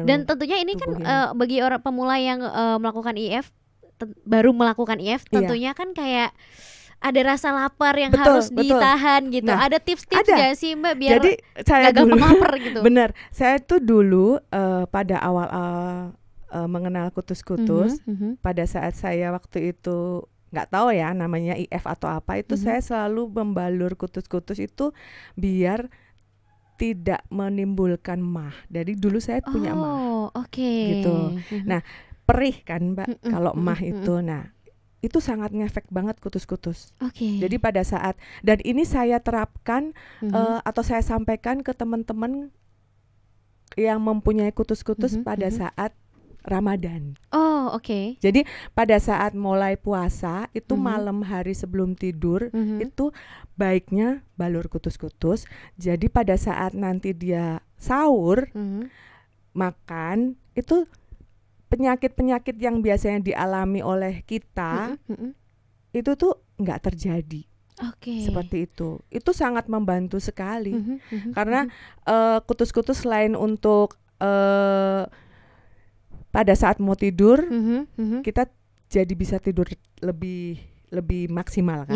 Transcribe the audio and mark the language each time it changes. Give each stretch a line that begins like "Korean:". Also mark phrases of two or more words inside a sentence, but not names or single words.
Indonesian: Dan tentunya ini kan bagi orang pemula yang melakukan IF, baru melakukan IF, tentunya kan kayak ada rasa lapar yang harus ditahan gitu. Nah, ada tips-tips gak sih Mbak biar gak gampang lapar gitu? Bener, saya tuh dulu pada awal mengenal kutus-kutus, pada saat saya waktu itu nggak tahu ya namanya IF atau apa itu, saya selalu membalur kutus-kutus itu biar tidak menimbulkan mah. Dari dulu saya punya mah, gitu. Nah, perih kan Mbak kalau mah itu. Nah, itu sangat ngefek banget kutus-kutus. Jadi pada saat, dan ini saya terapkan atau saya sampaikan ke teman-teman yang mempunyai kutus-kutus pada saat Ramadan. Jadi pada saat mulai puasa itu malam hari sebelum tidur itu baiknya balur kutus-kutus. Jadi pada saat nanti dia sahur makan itu penyakit-penyakit yang biasanya dialami oleh kita itu tuh nggak terjadi. Seperti itu. Itu sangat membantu sekali. Karena kutus-kutus selain untuk pada saat mau tidur kita jadi bisa tidur lebih lebih maksimal kan.